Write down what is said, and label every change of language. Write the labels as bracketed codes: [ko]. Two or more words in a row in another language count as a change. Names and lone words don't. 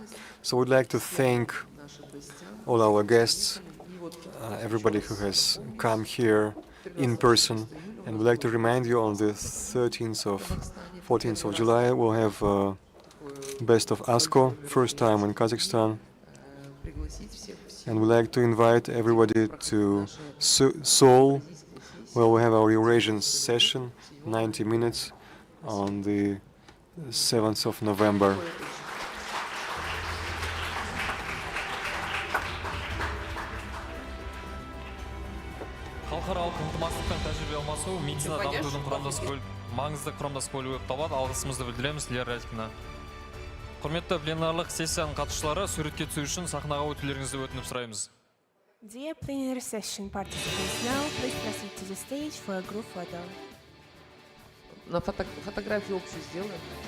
[en] So we'd like to thank all our guests, everybody who has come here in person, and we'd like to remind you on the 14th of July, we'll have Best of ASCO, first time in Kazakhstan. And we'd like to invite everybody to Seoul, where we have our Eurasian session, 90 minutes, on the 7th of November. [kk] Халықаралық ынтымақтастық пен тәжірибе алмасу медицина дамытудың маңызды құрамдас бөлігі болып табылады. Алғысымызды білдіреміз Лера Радькина. Құрметті пленарлық сессияның қатысушылары, суретке түсу үшін сахнаға өтулеріңізді өтініп сұраймыз. [en] Dear plenary session participants, now please proceed to the stage for a group photo. [ru] На фотографию общую сделаем.